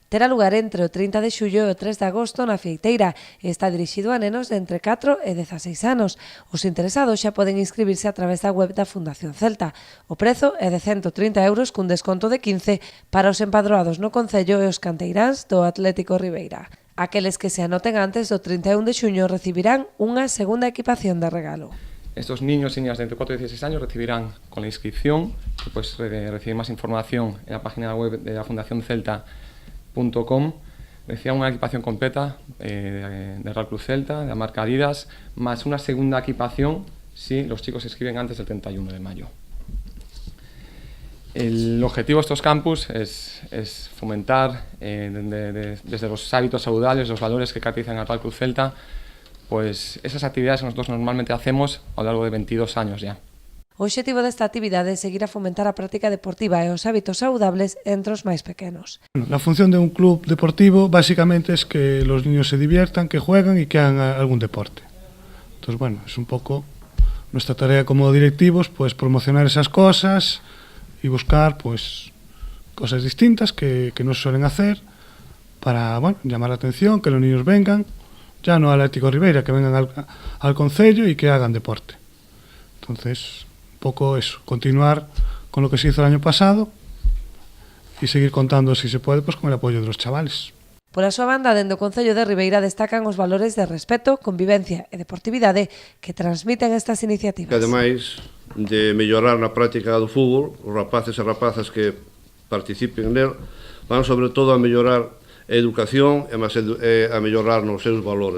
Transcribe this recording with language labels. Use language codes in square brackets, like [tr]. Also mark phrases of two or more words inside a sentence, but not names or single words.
[gl] Terá lugar entre o 30 de xullo e o 3 de agosto na Fieiteira e está dirixido a nenos de entre 4 e 16 anos. Os interesados xa poden inscribirse a través da web da Fundación Celta. O prezo é de 130 euros cun desconto de 15 para os empadroados no Concello e os canteiráns do Atlético Ribeira. Aqueles que se anoten antes do 31 de xuño recibirán unha segunda equipación de regalo. [es] Estos niños y niñas de entre 4 y 16 años recibirán con la inscripción, que puedes recibir más información en la página web de la fundacioncelta.com, recibirán una equipación completa de Real Club Celta, de la marca Adidas, más una segunda equipación si los chicos se inscriben antes del 31 de mayo. El objetivo de estos campus es fomentar desde los hábitos saludables, los valores que caracterizan al Real Club Celta, pues esas actividades que nosotros normalmente hacemos a lo largo de 22 años ya. [gl] O obxectivo desta actividade é seguir a fomentar a práctica deportiva e os hábitos saludables entre os máis pequenos. [es] La función de un club deportivo básicamente es que los niños se diviertan, que jueguen y que hagan algún deporte. Entonces, bueno, es un poco nuestra tarea como directivos, pues promocionar esas cosas y buscar pues cosas distintas que no se suelen hacer para, bueno, llamar la atención, que los niños vengan, ya no al Atlético Ribeira, que vengan al Concello y que hagan deporte. Entonces, un poco eso, continuar con lo que se hizo el año pasado y seguir contando, si se puede, pues con el apoyo de los chavales. [gl] Pola súa banda, dende o Concello de Ribeira destacan os valores de respeto, convivencia e deportividade que transmiten estas iniciativas. Que ademais de mellorar na práctica do fútbol, os rapaces e rapazas que participen nel van sobre todo a mellorar a educación e a mellorar nos seus valores.